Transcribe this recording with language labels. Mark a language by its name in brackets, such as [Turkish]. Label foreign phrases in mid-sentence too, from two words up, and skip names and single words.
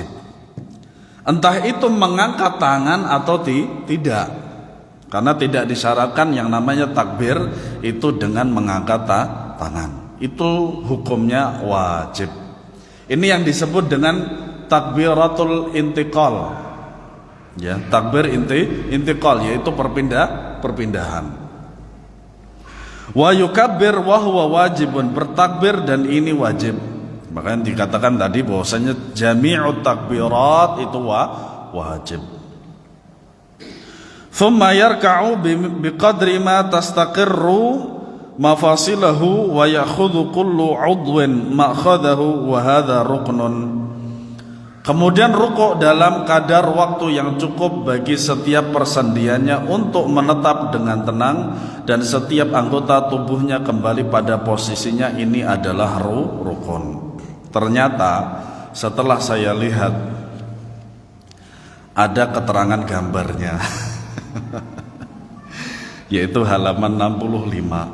[Indonesian] Entah itu mengangkat tangan atau tidak, karena tidak disyaratkan yang namanya takbir itu dengan mengangkat tangan. Itu hukumnya wajib. Ini yang disebut dengan [Arabic] تكبيرة الانتقال. [Indonesian] Ya, [Arabic] تكبير انتقال [Indonesian] yaitu perpindahan. [Arabic] ويكبر وهو واجب, [Indonesian] bertakbir dan ini wajib. Makanya dikatakan tadi bahwasanya [Arabic] جميع التكبيرات [Indonesian] itu wajib. [Arabic] ثم يركع بقدر ما تستقر مفاصله ويأخذ كل عضو مأخذه وهذا ركن. [Indonesian] Kemudian rukuk dalam kadar waktu yang cukup bagi setiap persendiannya untuk menetap dengan tenang dan setiap anggota tubuhnya kembali pada posisinya. Ini adalah rukun. Ternyata setelah saya lihat ada keterangan gambarnya yaitu halaman 65.